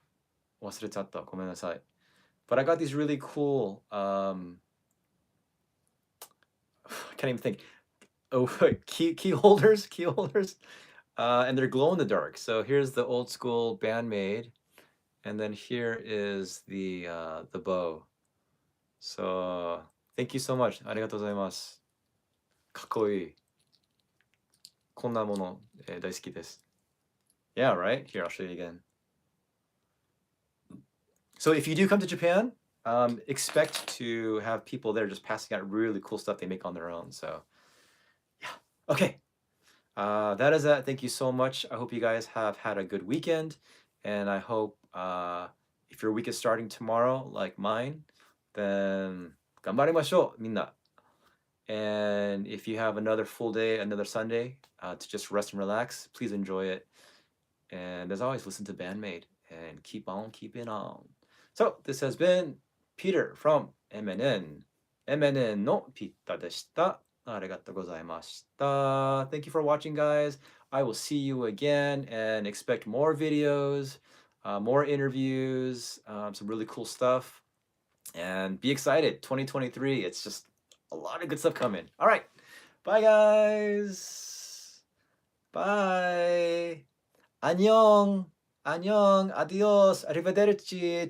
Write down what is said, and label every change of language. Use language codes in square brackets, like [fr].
[ja] 名前ちょっと忘れちゃった。ごめんなさい. [en] But I got these really cool. I can't even think. Oh, key holders, key holders, and they're glow in the dark. So here's the old school Band-Maid, and then here is the bow. So thank you so much. [ja] ありがとうございます。かっこいい。こんなもの、大好きです。 [en] Yeah, right? Here, I'll show you again. So if you do come to Japan, expect to have people there just passing out really cool stuff they make on their own. So yeah, okay. That is that. Thank you so much. I hope you guys have had a good weekend, and I hope if your week is starting tomorrow, like mine, then [ja] 頑張りましょう, みんな. [en] And if you have another full day, another Sunday to just rest and relax, please enjoy it. And as always, listen to Band-Maid and keep on keeping on. So this has been Peter from MNN. [ja] MNN のピッタでした。ありがとうございました。 [en] Thank you for watching, guys. I will see you again and expect more videos, more interviews, some really cool stuff. And be excited. 2023, it's just a lot of good stuff coming. All right. Bye, guys. Bye. [ko] 안녕. 안녕. [en] Adios. Arrivederci.